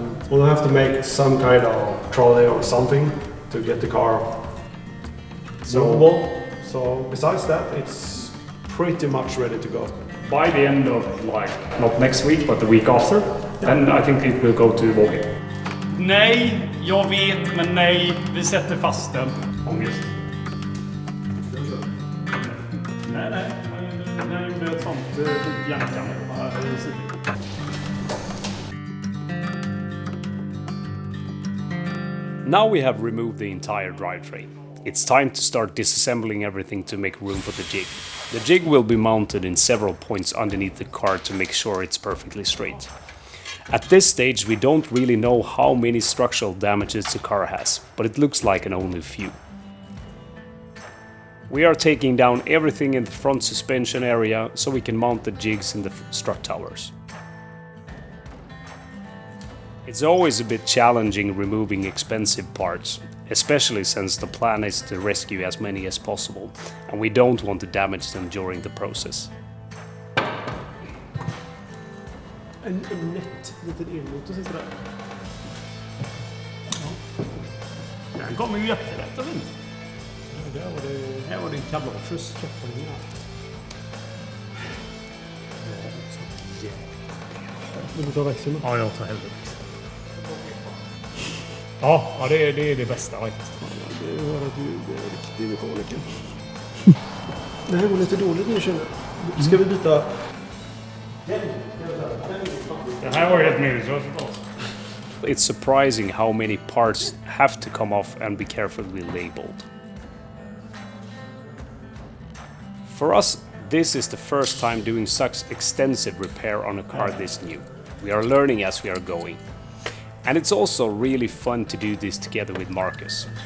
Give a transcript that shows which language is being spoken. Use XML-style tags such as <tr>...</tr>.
<en>We'll have to make some kind of trolley or something to get the car movable. So besides that, it's pretty much ready to go. By the end of not next week, but the week after, then I think it will go to Vågen.</en> <sv>Nej, jag vet, men nej, vi sätter fast den. Ångest. Nej, jag gjorde ett sånt järnkammer.</sv> <en>Now we have removed the entire drivetrain. It's time to start disassembling everything to make room for the jig. The jig will be mounted in several points underneath the car to make sure it's perfectly straight. At this stage we don't really know how many structural damages the car has, but it looks like only a few. We are taking down everything in the front suspension area so we can mount the jigs in the strut towers. It's always a bit challenging removing expensive parts, especially since the plan is to rescue as many as possible, and we don't want to damage them during the process.</en> <sv>En nätt liten elmotor sitter där. Den kommer ju jättelätt och fint. Här var det en kablageus. Vill du ta växeln? Ja, jag tar hellre växeln. Ja, det är det bästa faktiskt. Det var att du är riktig mekaniker. Det här går lite dåligt nu, känner jag. Ska vi byta? Det här var ju helt meningslöst.</sv> <en>It's surprising how many parts have to come off and be carefully labeled. For us, this is the first time doing such extensive repair on a car this new. We are learning as we are going. And it's also really fun to do this together with Marcus.</en>